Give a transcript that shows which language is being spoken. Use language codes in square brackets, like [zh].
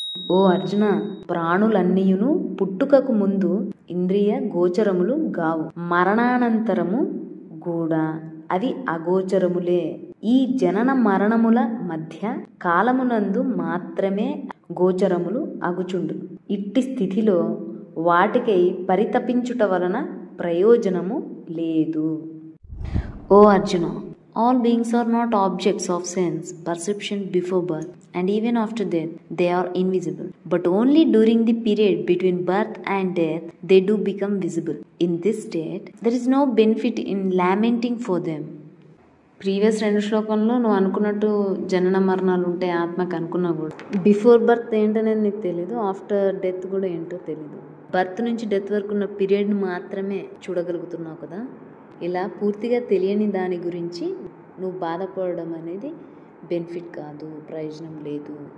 [te] ఓ అర్జున, ప్రాణులన్నీయును పుట్టుకకు ముందు ఇంద్రియ గోచరములు గావు, మరణానంతరము కూడా అవి అగోచరములే. ఈ జనన మరణముల మధ్య కాలమునందు మాత్రమే గోచరములు అగుచుండు. ఇట్టి స్థితిలో వాటికై పరితపించుట వలన ప్రయోజనము లేదు. [en] ఓ Arjuna, all beings are not objects of sense perception before birth, and even after death they are invisible, but only during the period between birth and death they do become visible. In this state there is no benefit in lamenting for them. [te] Previous 2 శ్లోకంలో నువ్వు అనుకున్నట్టు జనన మరణాలు ఉంటాయి ఆత్మకు అనుకున్నా కూడా, [en] before birth [te] ఏంటనేది నీకు తెలీదు, [en] after death [te] కూడా ఏంటో తెలీదు. బర్త్ నుంచి డెత్ వరకు ఉన్న పీరియడ్ని మాత్రమే చూడగలుగుతున్నావు కదా. ఇలా పూర్తిగా తెలియని దాని గురించి నువ్వు బాధపడడం అనేది బెనిఫిట్ కాదు, ప్రయోజనం లేదు.